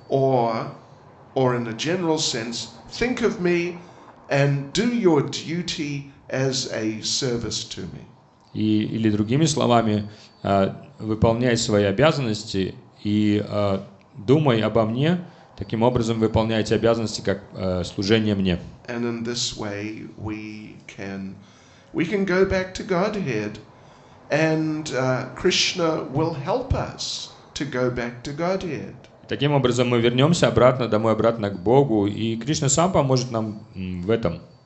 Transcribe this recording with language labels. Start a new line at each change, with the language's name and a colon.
English: Or in a general sense, think of me and do your duty as a service to me.
Russian: или другими словами, выполняй свои обязанности и думай обо мне, таким образом выполняй эти обязанности как служение мне.
English: And in this way we can go back to Godhead, and Krishna will help us to go back to Godhead.
Russian: Таким образом мы вернемся обратно, домой, обратно к Богу, и Кришна сам поможет нам в этом.